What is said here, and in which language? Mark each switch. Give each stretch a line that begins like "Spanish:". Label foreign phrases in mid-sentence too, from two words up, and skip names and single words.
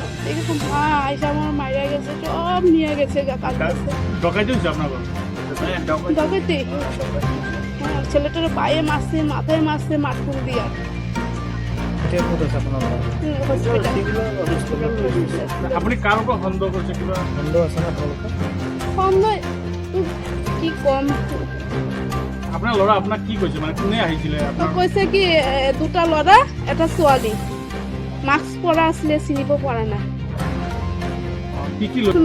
Bangla: দেখে তো মা আয়সা আমার মাইরা গেছে, সব নিয়ে গেছে, কাঁদতেছে। ডকাইতে হচ্ছে আপনার ডকাইতে? হ্যাঁ, ছেলেটার পায়ে মারছে, মাথায় মারছে, মাটকুল দিয়া। আপনি কার উপর সন্দেহ করছে?
Assamese: কিবা সন্দেহ আছে না আপোনালোকৰ?
Bangla: সন্দেহ কি কম,
Assamese: আপনার ল'ৰা আপনাক কি কৈছে, মানে কোনে আহিছিলে তো আপনার? কৈছে কি দুটা ল'ৰা এটা ছোৱালী, মাস্ক পৰা আছিলে, চিনিব পৰা নাই। কি কি লৈ